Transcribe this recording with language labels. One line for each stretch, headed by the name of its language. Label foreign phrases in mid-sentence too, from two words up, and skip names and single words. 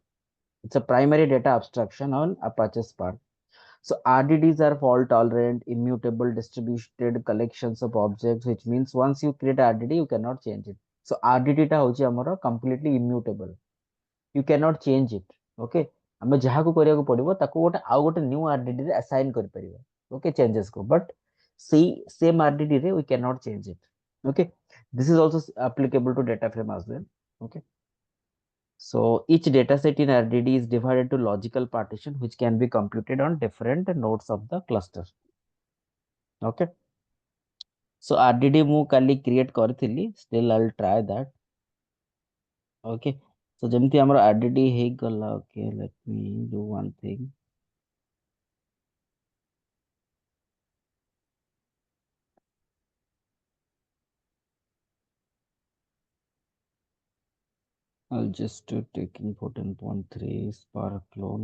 English: It's a primary data abstraction on Apache Spark. So RDDs are fault tolerant, immutable, distributed collections of objects, which means once you create RDD, you cannot change it.
Odia: So RDD ଟା ହଉଛି ଆମର
English: completely immutable. You cannot change it.
Odia: Okay, ଆମେ ଯାହାକୁ କରିବାକୁ ପଡିବ ତାକୁ ଗୋଟେ ଆଉ ଗୋଟେ ନ୍ୟू RDD ରେ assign କରିପାରିବା.
English: Okay, changes को, but
Odia: ସେଇ same RDD ରେ
English: we cannot change it. Okay, this is also applicable to data frame as well. Okay, so each dataset in RDD is divided to logical partition, which can be computed on different nodes of the cluster. Okay, so RDD
Odia: ମୁଁ କାଲି create କରିଥିଲି,
English: still I'll try that. Okay, so
Odia: ଯେମିତି ଆମର RDD ହେଇଗଲା.
English: Okay, let me do one thing. I'll just taking 14.3 Spark clone.